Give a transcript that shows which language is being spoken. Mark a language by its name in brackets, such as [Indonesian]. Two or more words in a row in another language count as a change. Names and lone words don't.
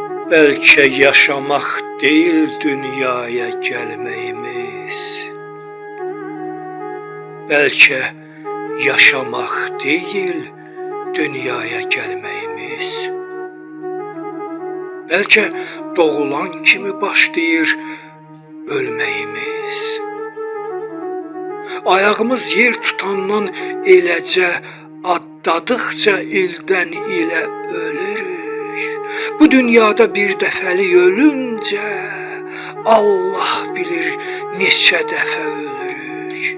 [Turkish] Belki yaşamak değil dünyaya gelmeyimiz. Belki yaşamak değil dünyaya gelmeyimiz. Belki doğulan kimi başlayır ölmeyimiz. [Azerbaijani] Ayağımız yer tutandan eləcə adladıqca ildən ilə ölürük. Bu dünyada bir dəfəlik ölüncə Allah bilir neçə dəfə ölürük.